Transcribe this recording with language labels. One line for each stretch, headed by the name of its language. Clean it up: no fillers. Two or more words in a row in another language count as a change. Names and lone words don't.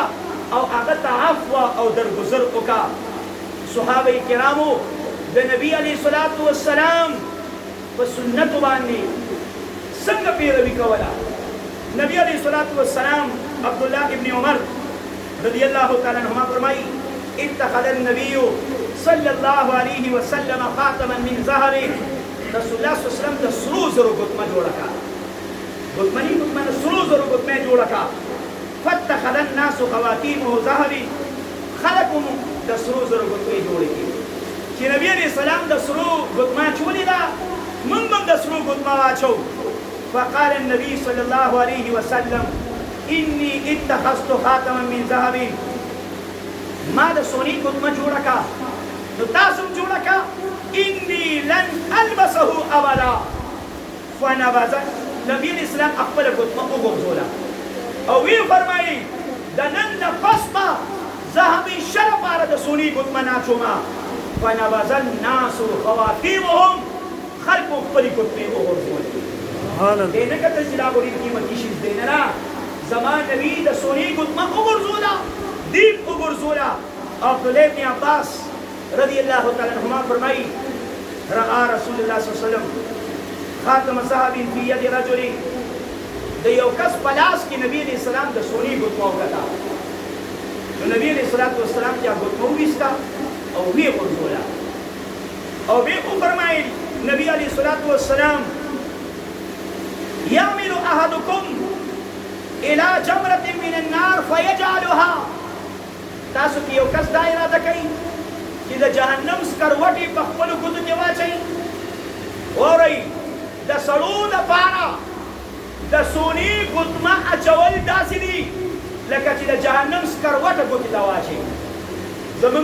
Pashto: او هغه ته عفوه او درګذر وکړه صحابه کرامو د نبي
Arabic: علیه الصلاة والسلام
Pashto: په سنتو باندې څنګه پیروي کوله نبی
Arabic: علیه الصلاة والسلام
Pashto: عبدالله ابن عمر
Arabic: رضی الله تعالی عنهما
Pashto: فرمایي
Arabic: اتخذ النبي صلی الله علیه وسلم خاتما من ذهب رسول الله صلی الله علیه وسلم
Pashto: د سرو زرو ګوتمه جوړه کړه ګوتمه د سرو زرو ګوتمه جوړه کړه
Arabic: فاتخذ الناس خواتيمه ذهب
Pashto: خلق د سرو زرو ګوتمه جوړه کړي چې نبی
Arabic: علیه السلام
Pashto: د سرو ګوتمه چولې ده موږ هم د سرو ګوتمه واچو
Arabic: فقال النبي صلى الله عليه وسلم إني اتخذت خاتما من ذهب
Pashto: ما د سوني ګوتمه جوړه کړه نو تاسو هم جوړه کړه
Arabic: إني لن ألبسه أبدا
Pashto: فنبذ نبی
Arabic: علیه السلام
Pashto: خپل ګوتمه وغورځوله او وی فرمایي د نن نه پس به زه همیشه لپاره د سوني ګوتمه ناچومه
Arabic: فنبذ الناس خواتيمهم
Pashto: خلکو خپلې ګوتمې وغورځولې دې نه کتل چې دا خو ډېر قیمتي شیز دی نه نه زما نبي د سوني ګوتمه وغورځوله دین وغورځوله عبدالله ابن عباس
Arabic: رضی الله تعالی عنهما
Pashto: فرمایي
Arabic: رأى رسول الله صلی الله علیه وسلم خاتم ذهب فی ید رجل
Pashto: د یو کس په لاس کې نبی
Arabic: علیه السلام
Pashto: د سوني ګوتمه وکړه نو نبی
Arabic: علیه السلام
Pashto: چې ګوتمه وویسته او ویې غورځوله او بیا وفرمایل نبی
Arabic: علیه السلام يعمل أحدكم إلى جمرة من النار فيجعلها
Pashto: تاسو کې یو کس دا اراده کوي چې د جهنم سکروټې په خپلو ګوتو کې واچوي اورئ د سړو دپاره د سوني ګوتمه اچول داسې دي لکه چې د جهنم سکروټه ګوتې ته واچوي زموږ